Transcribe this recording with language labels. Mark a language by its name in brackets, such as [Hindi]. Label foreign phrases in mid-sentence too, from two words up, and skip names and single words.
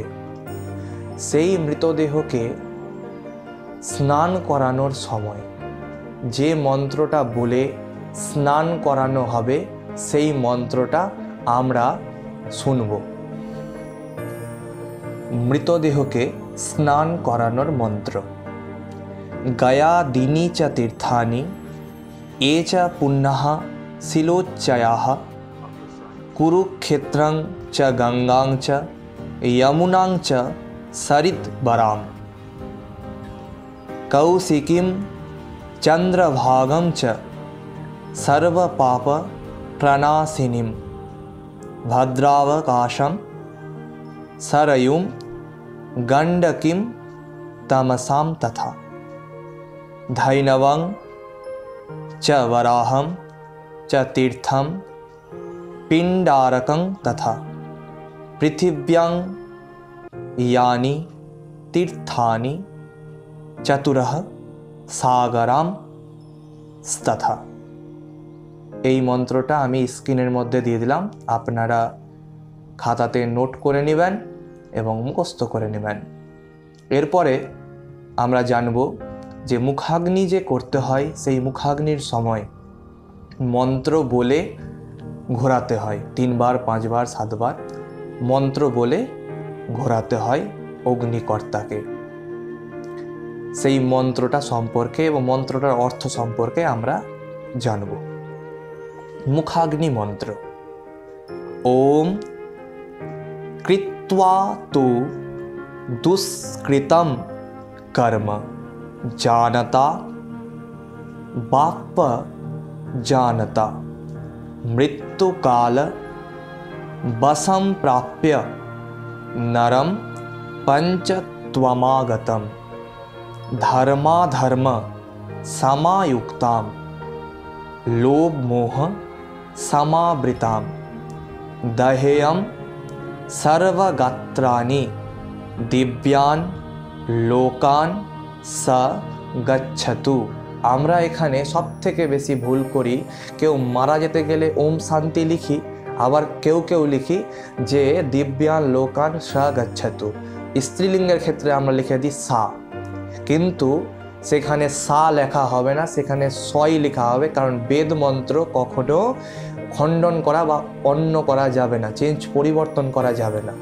[Bangla] সেই মৃতদেহকে স্নান করানোর সময় যে মন্ত্রটা বলে স্নান করানো হবে, সেই মন্ত্রটা আমরা শুনব। মৃতদেহকে স্নান করানোর মন্ত্র। [Sanskrit] গয়া দিনী চ তীর্থানি এ চ পুণ্যঃ শিলোচ্চয়াঃ কুরুক্ষেত্রং চ গঙ্গাং চ যমুনাং চ সরিতবরাম কৌশিকীম চন্দ্রভাগং চ সর্বপাপ প্রণাশিনীম ভদ্রাবকাশম सरयूं गंडकीं तमसां तथा धैनवं च वराहं च तीर्थं पिंडारकं तथा पृथिव्यां यानि तीर्थानि चतुरः सागरां तथा। [Bangla] এই মন্ত্রটা আমি স্ক্রিনের মধ্যে দিয়ে দিলাম, আপনারা খাতাতে নোট করে নেবেন এবং মুখস্থ করে নেবেন। এরপরে আমরা জানব যে মুখাগ্নি যে করতে হয়, সেই মুখাগ্নির সময় মন্ত্র বলে ঘোরাতে হয়, 3 বার 5 বার 7 বার মন্ত্র বলে ঘোরাতে হয় অগ্নিকর্তাকে। সেই মন্ত্রটা সম্পর্কে এবং মন্ত্রটার অর্থ সম্পর্কে আমরা জানব। মুখাগ্নি মন্ত্র। [Sanskrit] ওম कृत्वा तु दुष्कृतं कर्म जानता बाप जानता मृत्युकाल वशं प्राप्य नरं पंचत्वमागतं धर्माधर्म समायुक्तां लोभ मोह समावृतां दहेयं सर्वगात्राणि दिव्यान लोकान स गच्छतु। [Bangla] আমরা এখানে সবথেকে বেশি ভুল করি, কেউ মারা যেতে গেলে ওম শান্তি লিখি, আবার কেউ লিখি যে [Sanskrit] দিব্যান লোকান স গচ্ছতু। [Bangla] স্ত্রীলিঙ্গের ক্ষেত্রে আমরা লিখে দিই সা, কিন্তু সেখানে সা লেখা হবে না, সেখানে সই লেখা হবে, কারণ বেদ মন্ত্র কখনো খণ্ডন করা বা অন্য করা যাবে না, চেঞ্জ পরিবর্তন করা যাবে না।